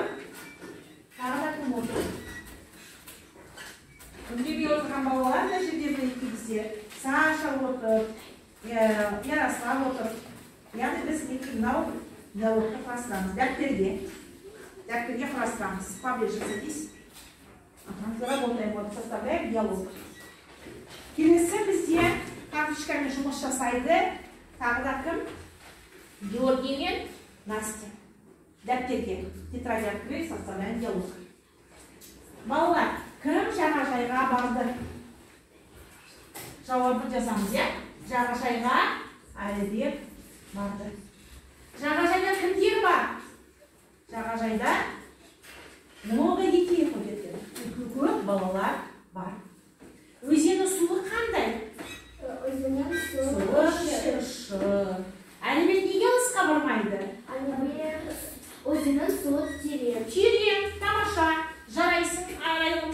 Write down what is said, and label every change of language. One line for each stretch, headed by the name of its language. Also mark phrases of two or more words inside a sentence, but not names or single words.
Kazakh: Тағы да кім отыр? Кімге отырған балалар, мына жерде бізде Саша отыр, Ярослав отыр. Яғни біз мынау диалогты құрастырамыз. Дәптерге құрастырамыз.
Russian: Поближе садись. Заработаем, вот составляем диалог.
Kazakh: Келесі бізде карточкамен жұмыс жасайды. Тағы да кім? Георгий мен Настя. Дәптерге,
Russian: тетрадь открыть, составляем диалог.
Kazakh: Балалар, кім жағажайға барды? Жауабын жазамыз, иә? Жағажайға Әлібек барды. Жағажайда кімдер бар? Жағажайда
Russian: много детей ходят.
Kazakh: Көп балалар бар. Өзеннің суы қандай? Өзеннің суы тұщы. Әлібек неге алысқа бармайды? Өзеннің суы терең. Терең, тамаша. Жарайсың, Арайлым.